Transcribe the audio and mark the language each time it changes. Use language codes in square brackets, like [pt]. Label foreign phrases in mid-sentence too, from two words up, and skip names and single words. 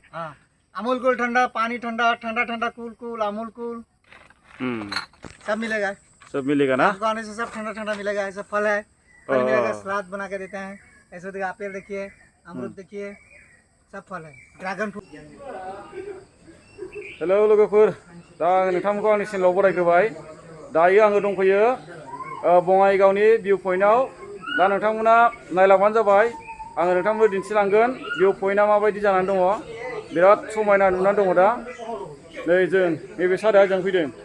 [hi] हाँ, अमूल कूल ठंडा, पानी ठंडा, ठंडा ठंडा कूल कूल, अमूल कूल सब मिलेगा। सब मिलेगा ना? आपको आने से सब ठंडा ठंडा मिलेगा। ऐसा फल है, फल मिलेगा, सलाद बना के देते हैं। ऐसे देखिए, एप्पल देखिए, अमरूद देखिए, सब फल है। [en] dragon fruit. [brx] हेलो लोगोफोर, दा नोंथांमोनखौ आंनि चेनेलाव बरायग्रोबाय। दायो आङो दंफैयो बङाइगावनि [en] view point. [brx] दा नोंथांमोना नायलांबानो जाबाय। आङो नोंथांमोननो दिन्थिलांगोन [en] view point [brx] माबायदि जानानै दङ। बिराद समायना नुनानै दङ दा। नै जों नैबे सादाया जों फैदों।